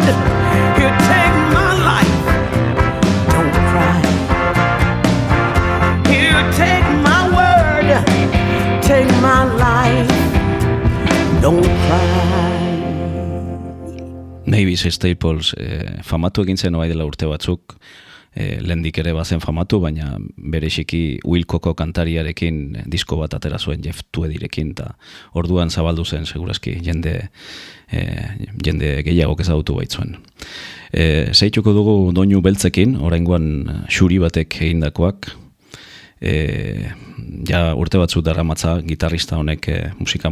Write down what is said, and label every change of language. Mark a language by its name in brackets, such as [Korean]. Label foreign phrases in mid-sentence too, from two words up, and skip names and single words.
[English] Here, take my life. Don't cry. Here, take my word, take my life. Don't cry. [Basque] Mavis Staples famatu egin zen oai dela urte batzuk. Lehendik ere bazen famatu, baina bereziki Wilcoko kantariarekin disko bat atera zuen Jeff Tweedirekin, eta orduan zabaldu zen segurazki jende gehiagok ezagutu baitzuen. Zeituko dugu doinu beltzekin, oraingoan xuri batek egindakoak, ja urte batzu daramatza gitarrista honek musika